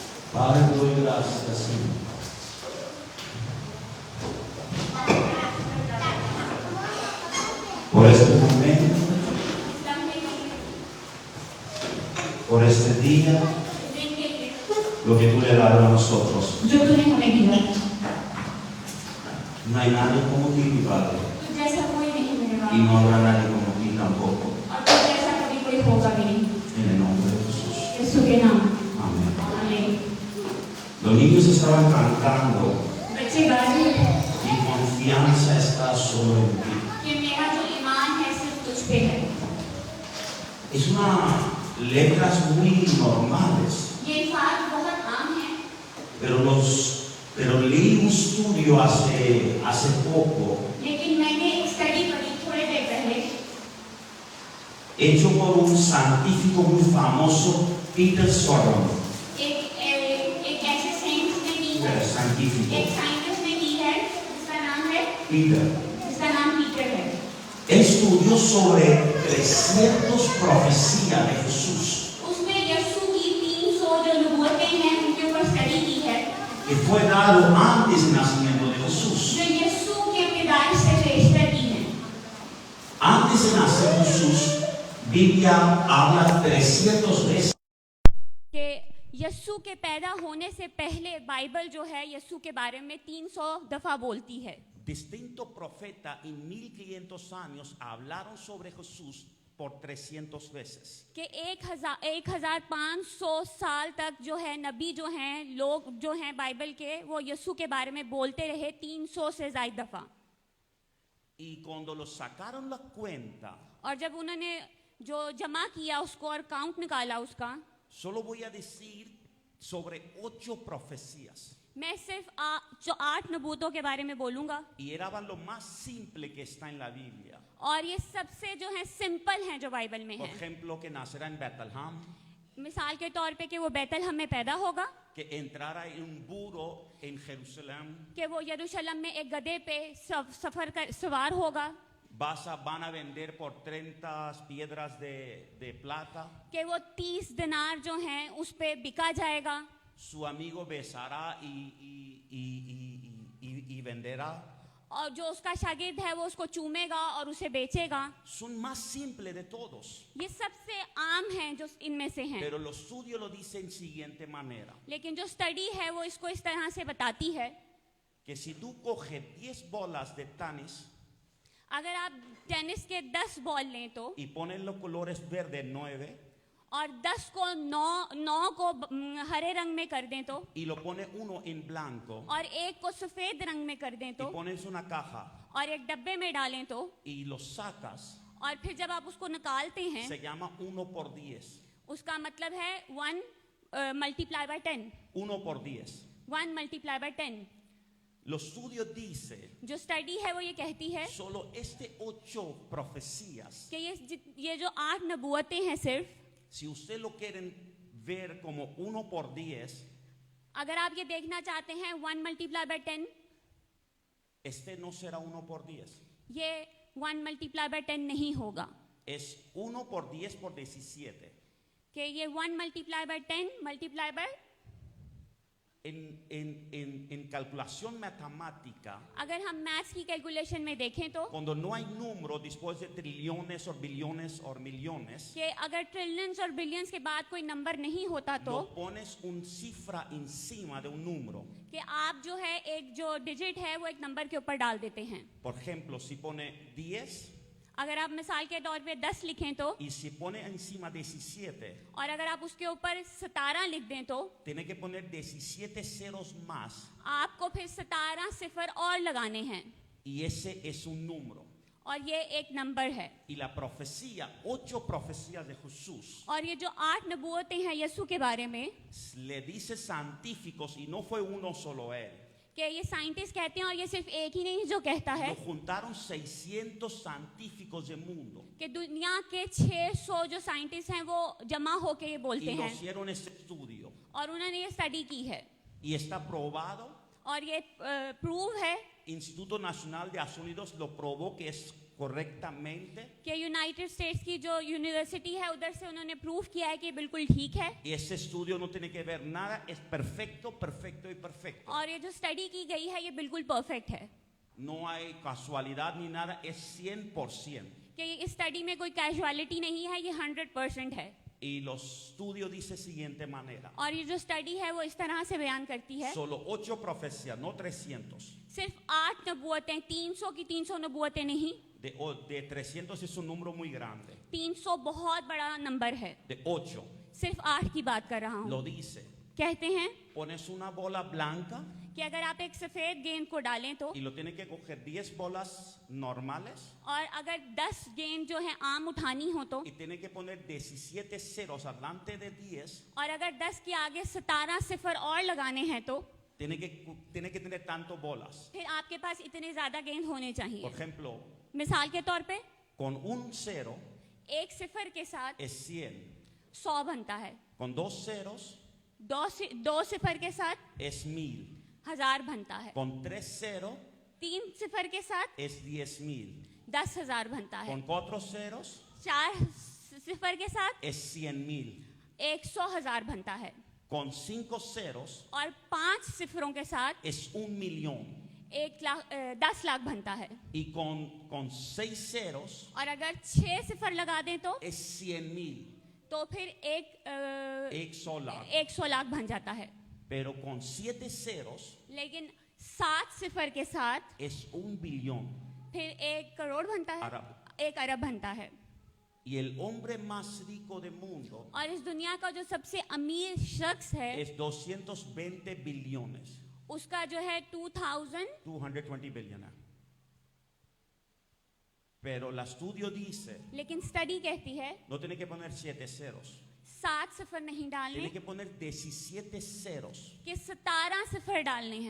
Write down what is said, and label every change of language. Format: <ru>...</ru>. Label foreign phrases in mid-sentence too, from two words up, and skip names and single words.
<es>Padre, te doy gracias, Señor. Por este momento, por este día, lo que tú le has dado a nosotros.</es> <ur>جو تو نے ہمیں دیا,</ur> <es>No hay nadie como ti, mi Padre,</es> <ur>تو جیسا کوئی نہیں میرے</ur> <es>y</es> <ur>बाप,</ur> <es>no habrá nadie como ti tampoco.</es> <ur>اور تو جیسا کبھی کوئی ہوگا بھی نہیں.</ur> <es>En el nombre de Jesús.</es> <ur>یسوع کے نام,</ur> <es>Amén.</es> <ur>आमीन।</ur> <es>Los niños estaban cantando</es> <ur>بچے گا رہے ہیں</ur> <es>y confianza está solo en ti.</es> <ur>کہ میرا جو ایمان ہے صرف تجھ پہ ہے.</ur> <es>Es una letras muy normales,</es> <ur>یہ الفاظ بہت عام ہیں,</ur> <es>pero leí un estudio hace poco</es> <ur>لیکن میں نے ایک اسٹڈی پڑھی تھوڑے دیر پہلے,</ur> <es>hecho por un científico muy famoso, Peter Sorrell,</es> <ur>ایک ایسے سائنس نے کی ہے,</ur> <es>científico,</es> <ur>ایک سائنٹسٹ نے کی ہے جس کا نام</ur> <es>Peter.</es> <ur>پیٹر ہے.</ur> <es>Estudió sobre 300 profecías de Jesús</es> <ur>اس نے یسوع کی 300 جو نبوتیں ہیں ان کے اوپر اسٹڈی کی ہے,</ur> <es>que fue dado antes del nacimiento de Jesús.</es> <ur>جو یسوع کے پیدائش سے رجسٹر کی ہیں.</ur> <es>Antes de nacer Jesús, Biblia habla 300 veces</es> <ur>کہ یسوع کے پیدا ہونے سے پہلے بائبل جو ہے یسوع کے بارے میں 300 دفعہ بولتی ہے.</ur> <es>distintos profetas en 1500 años hablaron sobre Jesús por 300 veces.</es> <ur>کہ 1500 سال تک جو ہے نبی جو ہیں لوگ جو ہیں بائبل کے وہ یسوع کے بارے میں بولتے رہے 300 سے زیادہ دفعہ.</ur> <es>Y cuando los sacaron la cuenta,</es> <ur>اور جب انہوں نے جو جمع کیا اس کو اور کاؤنٹ نکالا اس کا,</ur> <es>solo voy a decir sobre 8 profecías.</es> <ur>میں صرف 8 نبوتوں کے بارے میں بولوں گا,</ur> <es>Y eran lo más simple que está en la Biblia.</es> <ur>اور یہ سب سے جو ہے سمپل ہیں جو بائبل میں</ur> <es>Por</es> <ur>ہے.</ur> <es>ejemplo, que nacerá en Bethlehem,</es> <ur>مثال کے طور پہ کہ وہ بیت لحم میں پیدا ہوگا,</ur> <es>que entrara en un burro en Jerusalén,</es> <ur>کہ وہ یروشلم میں ایک گدھے پہ سوار ہوگا,</ur> <es>van a vender por 30 piedras de plata,</es> <ur>کہ وہ 30 دینار جو ہیں اس پہ بکا جائے گا,</ur> <es>su amigo besará y venderá.</es> <ur>اور جو اس کا شاگرد ہے وہ اس کو چومے گا اور اسے بیچے گا.</ur> <es>Son más simples de todos,</es> <ur>یہ سب سے عام ہیں جو ان میں سے ہیں,</ur> <es>pero los estudios lo dicen de siguiente manera,</es> <ur>لیکن جو اسٹڈی ہے وہ اس کو اس طرح سے بتاتی ہے</ur> <es>que si tú coges 10 bolas de tenis</es> <ur>اگر آپ ٹینس کے 10 بال لیں تو</ur> <es>y pones los colores verde 9</es> <ur>اور 10 کو 9 کو ہرے رنگ میں کر دیں تو</ur> <es>y lo pones uno en blanco</es> <ur>اور ایک کو سفید رنگ میں کر دیں</ur> <es>y</es> <ur>तो</ur> <es>pones una caja</es> <ur>اور ایک ڈبے میں ڈالیں تو</ur> <es>y los sacas,</es> <ur>اور پھر جب آپ اس کو نکالتے ہیں</ur> <es>se llama 1 por 10.</es> <ur>اس کا مطلب ہے 1</ur> <en>multiply by</en> <ur>10,</ur> <es>1 por 10.</es> <en>1 multiply by 10।</en> <es>Los estudios dicen,</es> <ur>جو اسٹڈی ہے وہ یہ کہتی ہے</ur> <es>solo 8 profecías,</es> <ur>کہ یہ جو 8 نبوتیں ہیں صرف,</ur> <es>si usted lo quieren ver como 1 por 10,</es> <ur>اگر آپ یہ دیکھنا چاہتے ہیں 1</ur> <en>multiply by</en> <ur>10,</ur> <es>este no será 1 por 10.</es> <ur>یہ 1</ur> <en>multiply by</en> <ur>10 نہیں ہوگا,</ur> <es>Es 1 por 10 por 17.</es> <ur>کہ یہ 1</ur> <en>multiply by 10 multiply by,</en> <es>En calculación matemática,</es> <ur>اگر ہم میتھس کی کیلکولیشن میں دیکھیں تو</ur> <es>cuando no hay número después de trillones o billones o millones,</es> <ur>کہ اگر ٹریلینز اور بلینز کے بعد کوئی نمبر نہیں ہوتا تو</ur> <es>lo pones un cifra encima de un número.</es> <ur>کہ آپ جو ہے ایک جو ڈیجٹ ہے وہ ایک نمبر کے اوپر ڈال دیتے ہیں.</ur> <es>Por ejemplo, si pone 10</es> <ur>اگر آپ مثال کے طور پہ 10 لکھیں تو,</ur> <es>y si pone encima 17,</es> <ur>اور اگر آپ اس کے اوپر 17 لکھ دیں تو</ur> <es>tiene que poner 17 ceros más</es> <ur>آپ کو پھر 17 صفر اور لگانے ہیں,</ur> <es>y ese es un número.</es> <ur>اور یہ ایک نمبر ہے.</ur> <es>Y la profecía, 8 profecías de Jesús,</es> <ur>اور یہ جو 8 نبوتیں ہیں یسوع کے بارے میں,</ur> <es>le dice científicos y no fue uno solo él.</es> <ur>کہ یہ سائنٹسٹ کہتے ہیں اور یہ صرف ایک ہی نہیں جو کہتا ہے,</ur> <es>Lo juntaron 600 científicos del mundo</es> <ur>کہ دنیا کے 600 جو سائنٹسٹ ہیں وہ جمع ہوکے یہ بولتے</ur> <es>y lo</es> <ur>हैं</ur> <es>hicieron este estudio</es> <ur>اور انہوں نے یہ اسٹڈی کی ہے</ur> <es>y está probado.</es> <ur>اور یہ پروو ہے.</ur> <es>Instituto Nacional de Estados Unidos lo probó que es correctamente.</es> <ur>کہ یونائیٹڈ اسٹیٹس کی جو یونیورسٹی ہے ادھر سے انہوں نے پروف کیا ہے کہ بالکل ٹھیک ہے,</ur> <es>Y ese estudio no tiene que ver nada, es perfecto, perfecto y perfecto.</es> <ur>اور یہ جو اسٹڈی کی گئی ہے یہ بالکل پرفیکٹ ہے,</ur> <es>No hay casualidad ni nada, es 100%.</es> <ur>کہ اس اسٹڈی میں کوئی کیژوئلٹی نہیں ہے، یہ 100% ہے.</ur> <es>Y los estudios dice de siguiente manera.</es> <ur>اور یہ جو اسٹڈی ہے وہ اس طرح سے بیان کرتی ہے,</ur> <es>Solo 8 profecías, no 300.</es> <ur>صرف 8 نبوتیں، 300 کی 300 نبوتیں نہیں,</ur> <es>De 300 es un número muy grande.</es> <ur>300 بہت بڑا نمبر ہے,</ur> <es>De 8</es> <ur>صرف 8 کی بات کر رہا ہوں.</ur> <es>lo dice.</es> <ur>کہتے ہیں</ur> <es>Pones una bola blanca</es> <ur>کہ اگر آپ ایک سفید گیند کو ڈالیں تو,</ur> <es>y lo tienes que coger 10 bolas normales</es> <ur>اور اگر 10 گیند جو ہے عام اٹھانی ہو تو,</ur> <es>y tienes que poner 17 ceros adelante de 10.</es> <ur>اور اگر 10 کے آگے 17 صفر اور لگانے ہیں تو</ur> <es>Tiene que tener tanto bolas.</es> <ur>پھر آپ کے پاس اتنے زیادہ گیند ہونے</ur> <es>Por</es> <ur>चाहिए।</ur> <es>ejemplo,</es> <ur>مثال کے طور پہ</ur> <es>con un cero</es> <ur>ایک صفر کے ساتھ</ur> <es>es 100.</es> <ur>100 بنتا ہے,</ur> <es>Con 2 ceros</es> <ur>دو صفر کے ساتھ</ur> <es>es 1000.</es> <ur>1000 بنتا ہے,</ur> <es>Con 3 ceros</es> <ur>3 صفر کے ساتھ</ur> <es>es 10.000.</es> <ur>10,000 بنتا ہے,</ur> <es>Con 4 ceros</es> <ur>4 صفر کے ساتھ</ur> <es>es 100.000.</es> <ur>100,000 بنتا ہے,</ur> <es>Con 5 ceros</es> <ur>اور 5 صفروں کے ساتھ</ur> <es>es 1.000.000.</es> <ur>10 لاکھ بنتا ہے,</ur> <es>Y con 6 ceros</es> <ur>اور اگر 6 صفر لگا دیں تو</ur> <es>es 100.000.</es> <ur>تو پھر</ur> <es>100 lakh.</es> <ur>100 لاکھ بن جاتا ہے.</ur> <es>Pero con 7 ceros</es> <ur>لیکن 7 صفر کے ساتھ</ur> <es>es 1.000.000.000.</es> <ur>پھر 1 کروڑ بنتا ہے, अरब. 1 ارب بنتا ہے.</ur> <es>Y el hombre más rico del mundo</es> <ur>اور اس دنیا کا جو سب سے امیر شخص ہے</ur> <es>es 220 billones.</es> <ur>اس کا جو ہے</ur> <en>220 billion.</en> <es>Pero el estudio dice,</es> <ur>لیکن اسٹڈی کہتی ہے</ur> <es>no tiene que poner 7 ceros.</es> <ur>7 صفر نہیں ڈالنے,</ur> <es>Tiene que poner 17 ceros.</es> <ur>کہ 17 صفر ڈالنے ہیں,</ur>